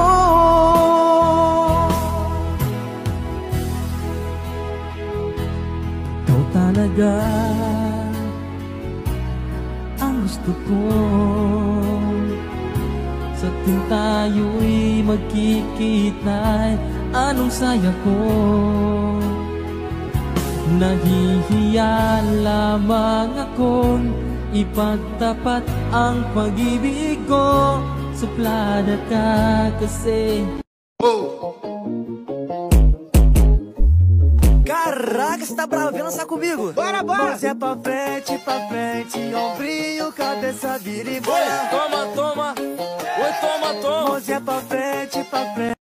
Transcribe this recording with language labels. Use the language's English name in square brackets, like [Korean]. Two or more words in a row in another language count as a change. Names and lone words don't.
[Filipino] Ikaw talaga ang gusto ko, sa tuwing tayo'y magkikita'y anong saya ko. Nahihiya lamang akong ipagtapat ang pag-ibig ko, suplada ka kasi. [Portuguese] Caraca, você tá bravo? Vem dançar comigo? Bora, bora! Mãozinha pra frente, ombrinho, cabeça, vira e bora. Toma, toma, oi, toma, toma. Mãozinha pra frente,